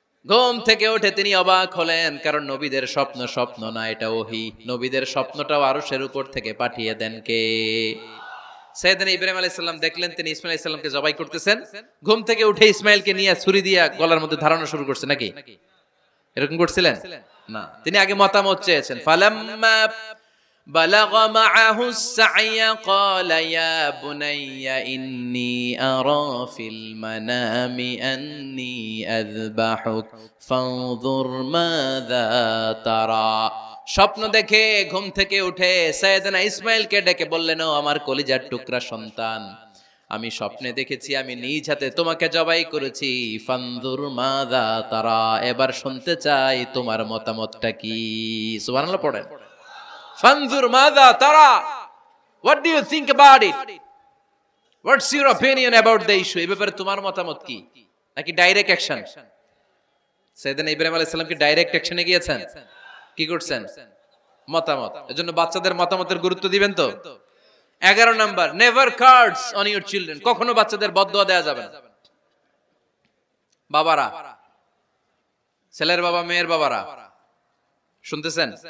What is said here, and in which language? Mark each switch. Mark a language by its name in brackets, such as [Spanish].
[Bangla] ঘুম থেকে উঠে তিনি অবাক হলেন, কারণ নবীদের স্বপ্ন স্বপ্ন না, এটা ওহী। নবীদের স্বপ্নটাও আরশের উপর থেকে পাঠিয়ে দেন কে? সাইয়েদনা ইব্রাহিম আলাইহিস সালাম দেখলেন তিনি ইসমাইল আলাইহিস সালামকে জবাই করতেছেন। ঘুম থেকে উঠে ইসমাইলকে নিয়ে ছুরি দিয়ে গলার মধ্যে ধারণা শুরু করছে নাকি? এরকম করছিলেন না, তিনি আগে মতামত চেয়েছেন। [Arabic] ফালাম্মা بلغ معه السعي قال يا بني إني أرى في المنام أني أذبحك فانظر ماذا ترى। [Bangla] স্বপ্ন দেখে ঘুম থেকে উঠে সাইয়েদনা ইসমাইলকে ডেকে বললেন, ও আমার কলিজার টুকরা সন্তান, আমি স্বপ্নে দেখেছি আমি নিজ হাতে তোমাকে জবাই করেছি। [Arabic] ফানজুর মাযা তারা, [Bangla] এবার শুনতে চাই তোমার মতামতটা কি। সুবহানাল্লাহ পড়েন। [Arabic] ফানজুর মাযা তারা, [English] what do you think about it, what's your opinion about the issue, [Bangla] এই ব্যাপারে তোমার মতামত কি? নাকি ডাইরেক্ট অ্যাকশন? সাইয়েদনা ইব্রাহিম আলাইহিস সালাম কি ডাইরেক্ট অ্যাকশনে গিয়েছেন? কি করছেন? মতামত। এজন্য বাচ্চাদের মতামতের গুরুত্ব দিবেন তো। 11 number, [English] never curse on your children, [Bangla] কখনো বাচ্চাদের বদদুয়া দেয়া যাবে না। বাবারা, ছেলের বাবা মেয়ের বাবারা শুনতেছেন?